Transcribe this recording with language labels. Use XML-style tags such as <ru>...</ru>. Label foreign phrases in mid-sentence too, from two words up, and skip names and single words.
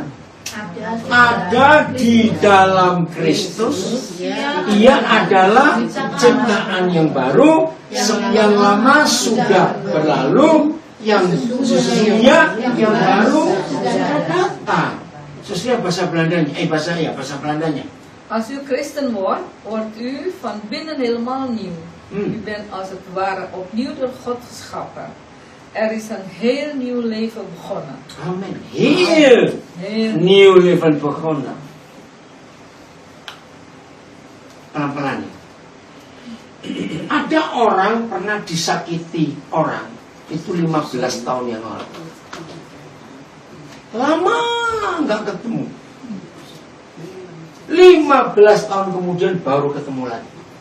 <id>Ada di dalam Kristus, ia adalah ciptaan yang baru, Yang lama sudah berlalu, yang sesungguhnya yang baru sudah datang. Sesuai bahasa Belandanya, bahasa Belandanya.</id> <nl>Als u christen wordt u van binnen helemaal nieuw. U bent als het ware opnieuw door God geschapen. Er is een heel nieuw leven begonnen.</nl> <id>Amin.</id> <nl>Heel nieuw leven begonnen.</nl> <id>Pelan-pelan. Ada orang pernah disakiti orang itu 15 tahun yang lalu. Lama nggak ketemu. 15 tahun kemudian baru ketemu lagi.</id>